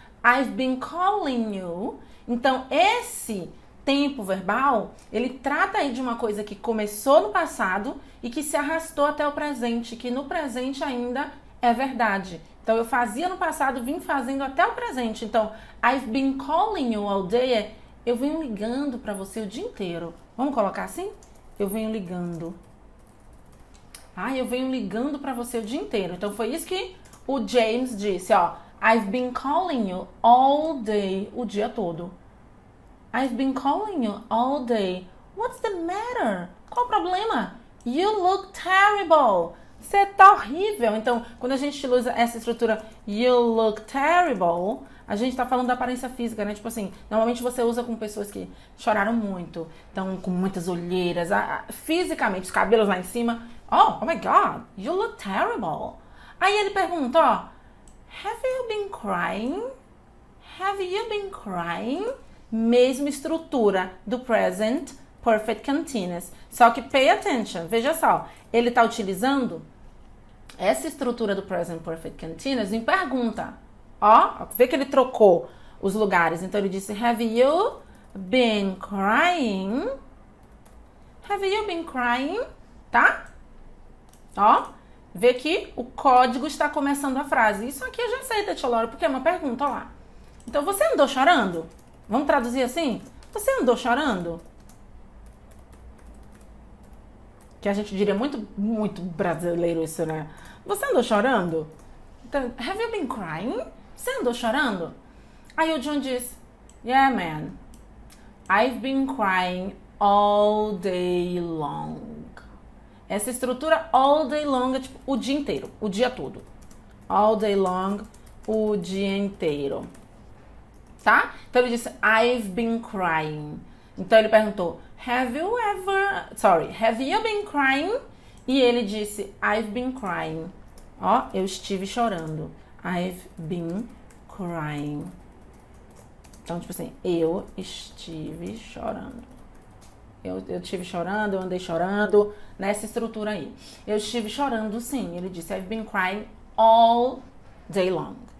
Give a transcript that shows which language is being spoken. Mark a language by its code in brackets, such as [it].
[en] I've been calling you. [pt] Então, esse tempo verbal, ele trata aí de uma coisa que começou no passado e que se arrastou até o presente, que no presente ainda é verdade. Então, eu fazia no passado, vim fazendo até o presente. [en] Então, I've been calling you all day. [pt] Eu venho ligando para você o dia inteiro. Vamos colocar assim? Eu venho ligando. Eu venho ligando para você o dia inteiro. Então, foi isso que o James disse, ó. [en] I've been calling you all day, [pt] o dia todo. [en] I've been calling you all day. What's the matter? [pt] Qual o problema? [en] You look terrible. [pt] Você tá horrível. Então, quando a gente usa essa estrutura [en] you look terrible, [pt] a gente tá falando da aparência física, né? Tipo assim, normalmente você usa com pessoas que choraram muito, estão com muitas olheiras, fisicamente, os cabelos lá em cima. [en] Oh my God, you look terrible. [pt] Aí ele pergunta, ó, [en] have you been crying? Have you been crying? [pt] Mesma estrutura do [en] present perfect continuous. [pt] Só que [en] pay attention, [pt] veja só, ele tá utilizando essa estrutura do present perfect continuous em pergunta. Ó, vê que ele trocou os lugares. Então ele disse, [en] have you been crying? Have you been crying? Tá? [pt] Ó, vê que o código está começando a frase. Isso aqui eu já sei, Tia Laura, porque é uma pergunta, ó lá. Então, você andou chorando? Vamos traduzir assim? Você andou chorando? Que a gente diria muito brasileiro isso, né? Você andou chorando? Então, [en] have you been crying? [pt] Você andou chorando? Aí o John diz, [en] yeah, man. I've been crying all day long. [pt] Essa estrutura [en] all day long [pt] é tipo o dia inteiro, o dia todo. [en] All day long, [pt] o dia inteiro. Tá? Então ele disse, [en] I've been crying. [pt] Então ele perguntou, [en] have you been crying? [pt] E ele disse, [en] I've been crying. [pt] Ó, eu estive chorando. [en] I've been crying. [pt] Então, tipo assim, eu estive chorando. Eu estive chorando, eu andei chorando, nessa estrutura aí. Eu estive chorando, sim. Ele disse, [en] I've been crying all day long.